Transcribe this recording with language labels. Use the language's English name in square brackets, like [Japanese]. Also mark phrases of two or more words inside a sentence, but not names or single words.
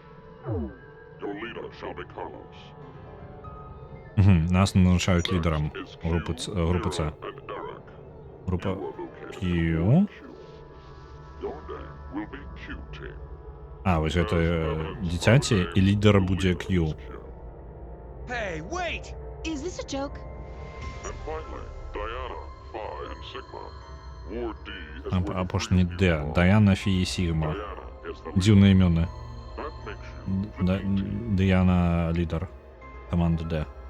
[Belarusian] Нас назначаюць лідарам групы С. Група Q. Вось гэта дзіцяці, і лідар будзе Q. [English] Hey, wait! Is this a joke? [Belarusian] Апошні Д. Даяна, Фі і Сігма. Дзіўныя імёны. Даяна лідар команды Д.